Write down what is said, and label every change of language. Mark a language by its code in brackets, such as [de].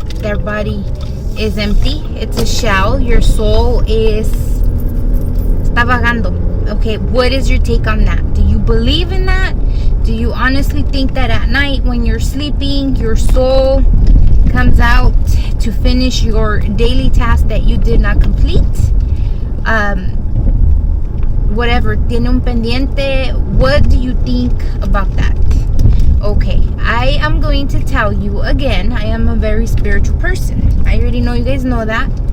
[en] Their body is empty, it's a shell, your soul [es] está vagando. [en] Okay, what is your take on that? Do you believe in that? Do you honestly think that at night when you're sleeping, your soul comes out to finish your daily task that you did not complete? Whatever, [es] tiene un pendiente. [en] What do you think about that? Okay, I am going to tell you again, I am a very spiritual person. I already know you guys know that.